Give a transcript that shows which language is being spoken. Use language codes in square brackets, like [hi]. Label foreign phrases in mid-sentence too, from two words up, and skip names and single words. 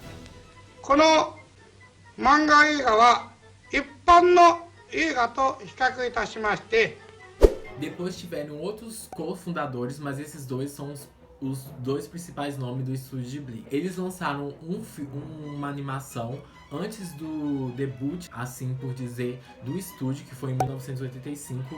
[ja] この漫画映画は一般の映画と比較いたしまして [pt] Depois tiveram outros cofundadores, mas esses dois são os dois principais nomes do Estúdio Ghibli. Eles lançaram uma animação antes do debut, assim por dizer, do estúdio, que foi em 1985.